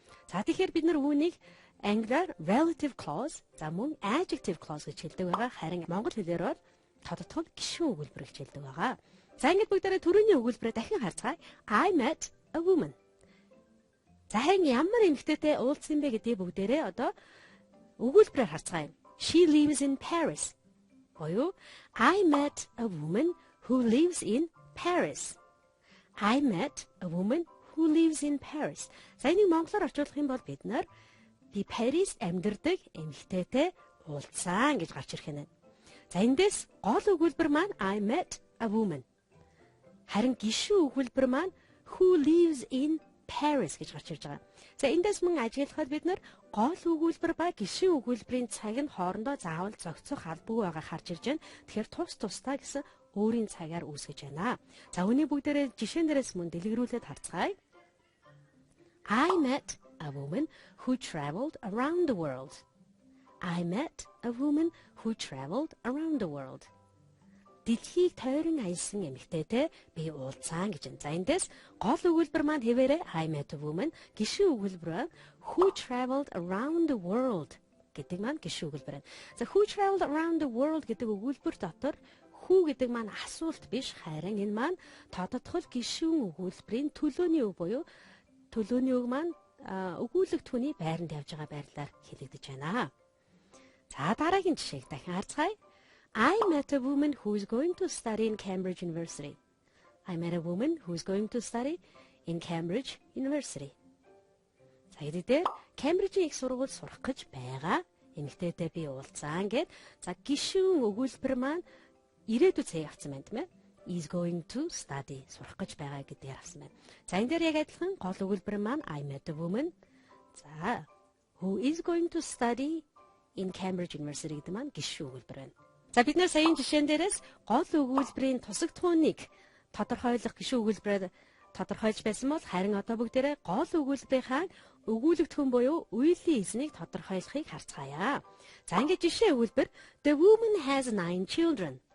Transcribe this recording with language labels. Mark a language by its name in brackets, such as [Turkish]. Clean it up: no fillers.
[Mongolian] За тэгэхээр бид нар үүнийг англиар relative clause, за мөн adjective clause гэж хэлдэг байгаа. Харин монгол хэлээр бол тодотгод гишүүн өгүүлбэр гэж хэлдэг байгаа. За ингээд бүгдээрээ түрүүний өгүүлбэрээ дахин харцгаая. [English] I met a woman. [Mongolian] За харин ямар эмэгтэйтэй уулзсан бэ гэдгийг бүгдээрээ одоо өгүүлбэрээр харцгаая. [English] She lives in Paris. Боёо I met a woman who lives in Paris. I met a woman who lives in Paris. [Mongolian] За энийг монголоор орчуулах юм бол бид нар би Парист амьдардаг эмэгтэйтэй уулзсан гэж гарч ирэх нь. За эндээс гол өгүүлбэр маань [English] I met a woman. [Mongolian] Харин гишүүн өгүүлбэр маань [English] who lives in Paris [Mongolian] гэж гарч ирж байгаа. За эндээс мөн ажиглахад бид нар гол өгүүлбэр ба гишүүн өгүүлбэрийн цаг нь хоорондоо заавал зохицох албагүй байгаа харж ирж байна. Тэгэхээр тус тусдаа гэсэн өөрийн цагаар үүсгэж байна. За үүний бүгдээрээ жишээн дээрээс мөн дэлгэрүүлээд харцгаая. [English] I met a woman who traveled around the world. I met a woman who traveled around the world. [Mongolian] Дэлхийг тойрон аялсан эмэгтэйтэй би уулзсан гэж байна. За эндээс гол өгүүлбэр маань хэвээрээ [English] I met a woman, [Mongolian] гишүүн өгүүлбэр [English] who traveled around the world [Mongolian] гэдэг маань гишүүн өгүүлбэр байна. За [English] who traveled around the world [Mongolian] гэдэг өгүүлбэр дотор who гэдэг маань асуулт биш харин энэ маань тодотгол гишүүн өгүүлбэрийн төлөөний үг буюу төлөөний үг маань өгүүлэгдэхүүний байранд явж байгаа байрлалаар хэлэгдэж байна. За дараагийн жишээг дахин харцгаая. [English] I met a woman who is going to study in Cambridge University. I met a woman who is going to study in Cambridge University. [Mongolian] За эдгээр Cambridge-ийн их сургуульд сурах гэж байгаа эмэгтэйтэй би уулзсан гэд. За гишүүн өгүүлбэр маань ирээдүйд цэг авсан байна тийм ээ. [English] Is going to study [Mongolian] сурах гэж байгаа гэдгээр авсан байна. За энэ дээр яг адилхан гол өгүүлбэр маань [English] I met a woman. [Mongolian] За [English] who is going to study in Cambridge University [Mongolian] гэдэг маань гишүүн өгүүлбэр байна. За бид нэр саяын жишээн дээрээс гол өгүүлбэрийн тусагдхүүнийг тодорхойлох гишүүн өгүүлбэрээр тодорхойлж байсан бол харин одоо бүгдээрээ гол өгүүлбэрийнхаа өгүүлэгдэхүүн буюу үеийн эзнийг тодорхойлохыг харцгаая. За ингээд жишээ өгүүлбэр [English] The woman has 9 children.